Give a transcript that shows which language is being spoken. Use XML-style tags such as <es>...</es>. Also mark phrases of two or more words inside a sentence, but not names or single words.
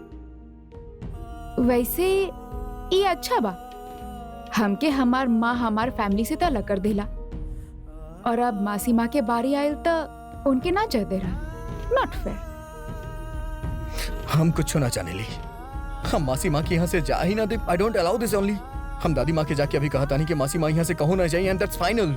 <bho>वैसे ये अच्छा बा, हमके हमार माँ हमार फैमिली से अलग कर देला, और अब मासी माँ के बारी आयल तो उनके ना जा दे रहा।</bho> <en>not fair.</en> <bho>हम कुछ ना जाने ली। हम मासी माँ की यहाँ से जा ही ना दे।</bho> <en>I don't allow this only.</en> <bho>हम दादी माँ के जाके अभी कहा था नहीं कि मासी माँ यहाँ से कहो ना जाइए,</bho> <en>and that's final.</en>